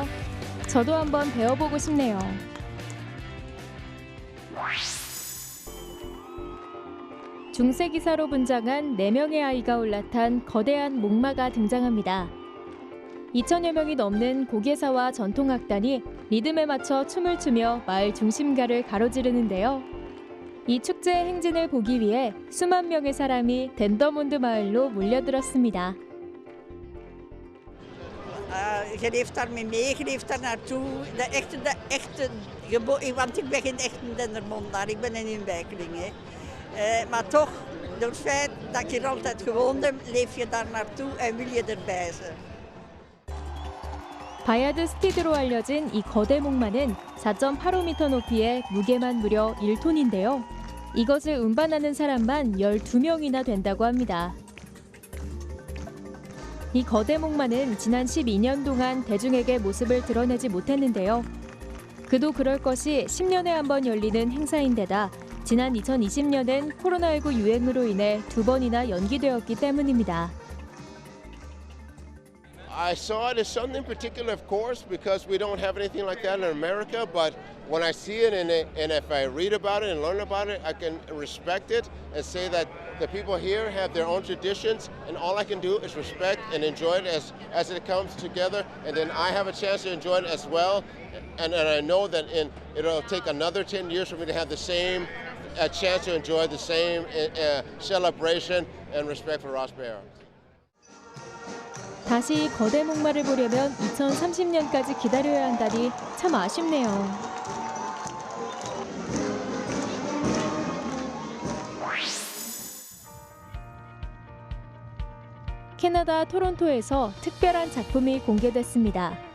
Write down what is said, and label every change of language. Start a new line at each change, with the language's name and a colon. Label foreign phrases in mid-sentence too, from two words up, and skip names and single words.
Korean: 저도 한번 배워보고 싶네요. 중세기사로 분장한 4명의 아이가 올라탄 거대한 목마가 등장합니다. 2,000여 명이 넘는 고개사와 전통악단이 리듬에 맞춰 춤을 추며 마을 중심가를 가로지르는데요. 이 축제 행진을 보기 위해 수만 명의 사람이 덴더몬드 마을로 몰려들었습니다.
Dutch: Je leeft daarmee mee, je leeft daar naartoe. Want ik ben geen echte Dendermondaar, ik ben een inwijkeling. Maar toch, door het feit dat je er altijd gewoond hebt, leef je daar naartoe en wil je erbij zijn.
Korean: 바야드 스티드로 알려진 이 거대 목마는 4.85m 높이에 무게만 무려 1톤인데요. 이것을 운반하는 사람만 12명이나 된다고 합니다. 이 거대 목마는 지난 12년 동안 대중에게 모습을 드러내지 못했는데요. 그도 그럴 것이 10년에 한 번 열리는 행사인데다 지난 2020년엔 코로나19 유행으로 인해 2번이나 연기되었기 때문입니다.
English: I saw it as something particular, of course, because we don't have anything like that in America. But when I see it and if I read about it and learn about it, I can respect it and say that the people here have their own traditions, and all I can do is respect and enjoy it as it comes together. And then I have a chance to enjoy it as well. And I know that it'll take another 10 years for me to have the same chance to enjoy the same celebration and respect for Ross Bear.
Korean: 다시 거대 목마를 보려면 2030년까지 기다려야 한다니 참 아쉽네요. 캐나다 토론토에서 특별한 작품이 공개됐습니다.